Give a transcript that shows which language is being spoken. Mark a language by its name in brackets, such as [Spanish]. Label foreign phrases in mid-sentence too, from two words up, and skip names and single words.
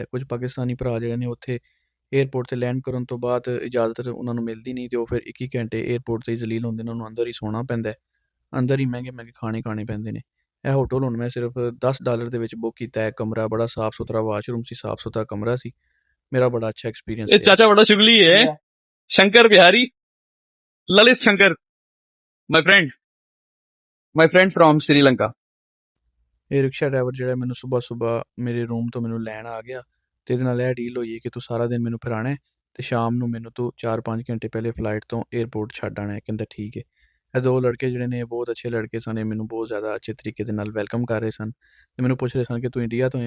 [Punjabi] ਕੁਝ ਪਾਕਿਸਤਾਨੀ ਭਰਾ ਜਿਹੜੇ ਨੇ ਉੱਥੇ ਏਅਰਪੋਰਟ ਤੇ ਲੈਂਡ ਕਰਨ ਤੋਂ ਬਾਅਦ ਇਜਾਜ਼ਤ ਉਹਨਾਂ ਨੂੰ ਮਿਲਦੀ ਨਹੀਂ ਤੇ ਉਹ ਫਿਰ 21 ਘੰਟੇ ਏਅਰਪੋਰਟ ਤੇ ਹੀ ਜ਼ਲੀਲ ਹੁੰਦੇ ਨੇ। ਉਹਨਾਂ ਨੂੰ ਅੰਦਰ ਹੀ ਸੌਣਾ ਪੈਂਦਾ ਹੈ, ਅੰਦਰ ਹੀ ਮਹਿੰਗੇ ਮਹਿੰਗੇ ਖਾਣੇ ਖਾਣੇ ਪੈਂਦੇ ਨੇ। ਇਹ ਹੋਟਲ ਹੁਣ ਮੈਂ ਸਿਰਫ $10 ਦੇ ਵਿੱਚ ਬੁੱਕ ਕੀਤਾ ਹੈ। ਕਮਰਾ ਬੜਾ ਸਾਫ਼ ਸੁਥਰਾ, ਵਾਸ਼ਰੂਮ ਸੀ, ਸਾਫ਼ ਸੁਥਰਾ ਕਮਰਾ ਸੀ। ਮੇਰਾ ਬੜਾ ਅੱਛਾ ਐਕਸਪੀਰੀਅੰਸ ये ਰਿਹਾ। [Hindi] चाचा बड़ा चुगली है। शंकर बिहारी, ललित शंकर, [English] my friend from Sri Lanka। [Punjabi] ਇਹ ਰਿਕਸ਼ਾ ਡਰਾਈਵਰ ਜਿਹੜਾ ਮੈਨੂੰ ਸੁਬਾਹ ਸੁਬਾਹ ਮੇਰੇ ਰੂਮ ਤੋਂ ਮੈਨੂੰ ਲੈਣ ਆ ਗਿਆ ਤੇ ਇਹਦੇ ਨਾਲ ਇਹ ਡੀਲ ਹੋਈ ਹੈ ਕਿ ਤੂੰ ਸਾਰਾ ਦਿਨ ਮੈਨੂੰ ਫਿਰਾਣਾ ਹੈ ਤੇ ਸ਼ਾਮ ਨੂੰ ਮੈਨੂੰ ਤੂੰ 4-5 ਘੰਟੇ ਪਹਿਲੇ ਫਲਾਈਟ ਤੋਂ ਏਅਰਪੋਰਟ ਛੱਡ ਆਣਾ ਹੈ। ਕਹਿੰਦਾ ਠੀਕ ਹੈ। ਇਹ ਦੋ ਲੜਕੇ ਜਿਹੜੇ ਨੇ ਬਹੁਤ ਅੱਛੇ ਲੜਕੇ ਸਨ। ਇਹ ਮੈਨੂੰ ਬਹੁਤ ਜ਼ਿਆਦਾ ਅੱਛੇ ਤਰੀਕੇ ਦੇ ਨਾਲ ਵੈਲਕਮ ਕਰ ਰਹੇ ਸਨ ਤੇ ਮੈਨੂੰ ਪੁੱਛ ਰਹੇ ਸਨ ਕਿ ਤੂੰ ਇੰਡੀਆ ਤੋਂ ਹੈ?